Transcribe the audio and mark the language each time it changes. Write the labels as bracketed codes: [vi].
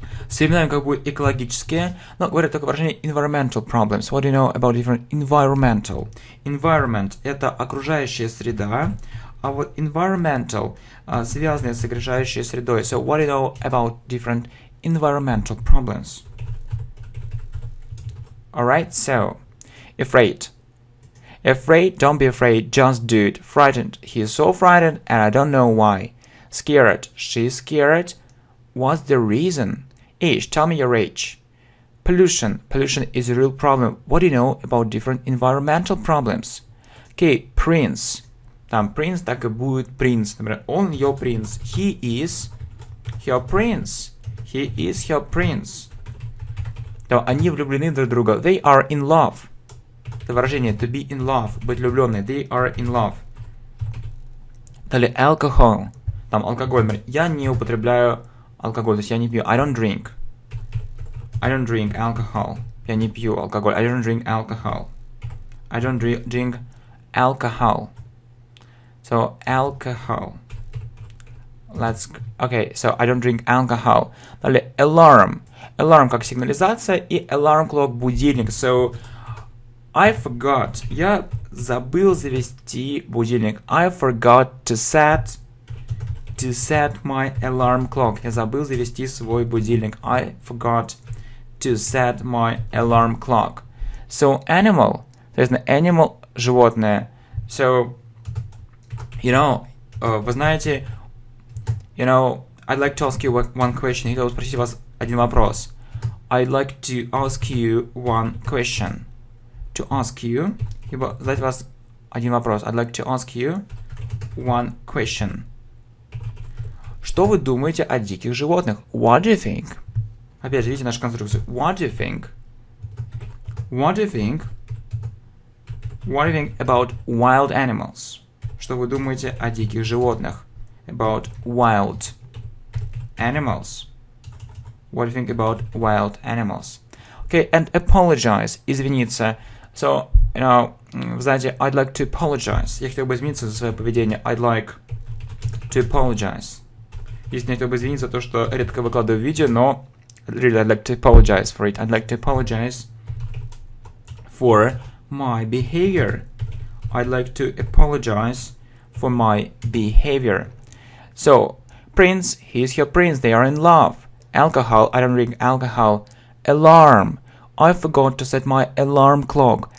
[ru] С временами как будет экологические, но говорят только выражение [en] environmental problems. What do you know about different environmental? [ru] Environment – это окружающая среда, а вот environmental связанные с окружающей средой. [en] So what do you know about different environmental problems? Alright, so afraid. Afraid, don't be afraid, just do it. Frightened, he is so frightened and I don't know why. Scared, she's scared. What's the reason? Age, tell me your age. Pollution, pollution is a real problem. What do you know about different environmental problems? Okay, prince. [ru] Там prince так и будет принц. Например, он ее принц. [en] He is her prince. He is her prince. [ru] То они влюблены друг в друга. [en] They are in love. [ru] Это выражение [en] to be in love, [ru] быть влюбленной. [en] They are in love. [ru] Далее alcohol. Там алкоголь. Например, я не употребляю алкоголь, то есть я не пью. [en] I don't drink. I don't drink alcohol. [ru] Я не пью алкоголь. [en] I don't drink alcohol. I don't drink alcohol. So alcohol. Okay, so I don't drink alcohol. [ru] Далее [en] alarm. [ru] Alarm как сигнализация и alarm clock будильник. [en] So I forgot. [ru] Я забыл завести будильник. [en] I forgot to set my alarm clock. [ru] Я забыл завести свой будильник. [en] I forgot to set my alarm clock. So animal. [ru] Соответственно, animal – животное. [en] So, [ru] вы знаете, [en] I'd like to ask you one question. [ru] Я хотел спросить вас один вопрос. [en] I'd like to ask you one question. To ask you. [ru] Либо задать вас один вопрос. [en] I'd like to ask you one question. [ru] Что вы думаете о диких животных? [en] What do you think? [ru] Опять же, видите нашу конструкцию. [en] What do you think? What do you think? What do you think about wild animals? [ru] Что вы думаете о диких животных? [en] About wild animals. What do you think about wild animals? Okay, and apologize. [ru] Извиниться. So, вы знаете, [en] I'd like to apologize. [ru] Я хотел бы извиниться за свое поведение. [en] I'd like to apologize. [ru] Если я хотел бы извиниться за то, что редко выкладываю видео, но [en] really I'd like to apologize for it. I'd like to apologize for my behavior. I'd like to apologize for my behavior. So, prince, he's your prince. They are in love. Alcohol, I don't drink alcohol. Alarm, I forgot to set my alarm clock.